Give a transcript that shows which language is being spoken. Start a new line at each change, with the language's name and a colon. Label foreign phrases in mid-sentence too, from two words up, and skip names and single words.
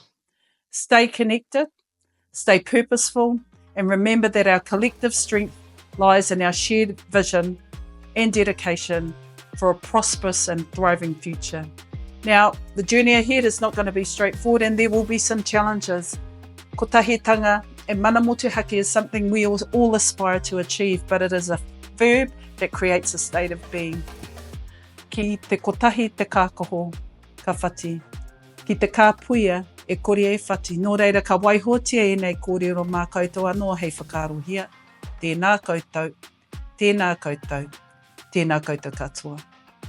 English: Stay connected, stay purposeful, and remember that our collective strength lies in our shared vision and dedication for a prosperous and thriving future. Now, the journey ahead is not going to be straightforward, and there will be some challenges. Kotahitanga and
Māori: mana motuhake
English: is something we all aspire to achieve, but it is a verb that creates a state of being.
Māori: Ki te kotahi te kākoho, ka whati. Ki te kāpuia, e kore e whati. Nō reira, ka waihotia e nei kōrero mā koutou anō hei whakarohia. Tēnā koutou, tēnā koutou, tēnā koutou katoa.